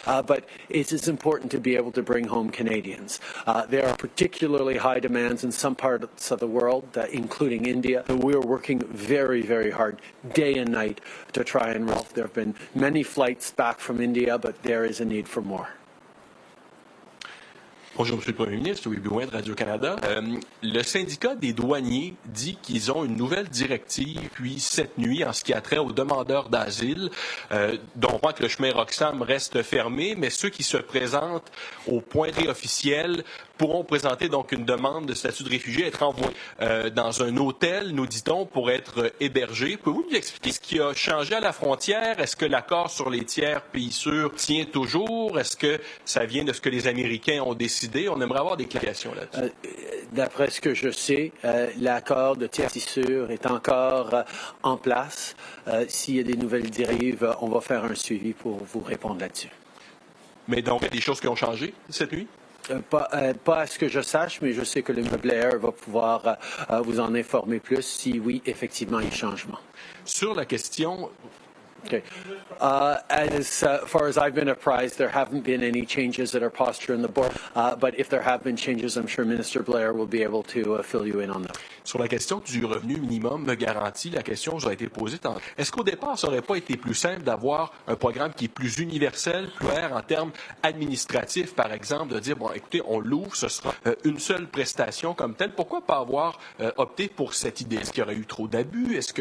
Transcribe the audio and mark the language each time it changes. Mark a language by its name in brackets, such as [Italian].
[English] But it is important to be able to bring home Canadians. There are particularly high demands in some parts of the world, including India. We are working very, very hard, day and night, to try and resolve. There have been many flights back from India, but there is a need for more. [French] Bonjour, Monsieur le Premier ministre, Louis Blouin de Radio-Canada. Le syndicat des douaniers dit qu'ils ont une nouvelle directive depuis cette nuit en ce qui a trait aux demandeurs d'asile, dont on voit que le chemin Roxham reste fermé, mais ceux qui se présentent au point officiel pourront présenter donc une demande de statut de réfugié, être envoyés dans un hôtel, nous dit-on, pour être hébergés. Pouvez-vous nous expliquer ce qui a changé à la frontière? Est-ce que l'accord sur les tiers pays sûrs tient toujours? Est-ce que ça vient de ce que les Américains ont décidé? On aimerait avoir des clarifications là-dessus. D'après ce que je sais, l'accord de tiers pays sûrs est encore en place. S'il y a des nouvelles directives, on va faire un suivi pour vous répondre là-dessus. Mais donc, il y a des choses qui ont changé cette nuit? Pas à ce que je sache, mais je sais que le M. Blair va pouvoir vous en informer plus si oui, effectivement, il y a changement. Sur la question... [English] Okay. As far as I've been apprised, there haven't been any changes that are posture in the board. But if there have been changes, I'm sure Minister Blair will be able to fill you in on that. [French] Sur la question du revenu minimum garanti, la question vous a été posée. Est-ce qu'au départ, ça n'aurait pas été plus simple d'avoir un programme qui est plus universel, plus clair en termes administratifs, par exemple, de dire, bon, écoutez, on l'ouvre, ce sera une seule prestation comme telle. Pourquoi pas avoir opté pour cette idée? Est-ce qu'il y aurait eu trop d'abus?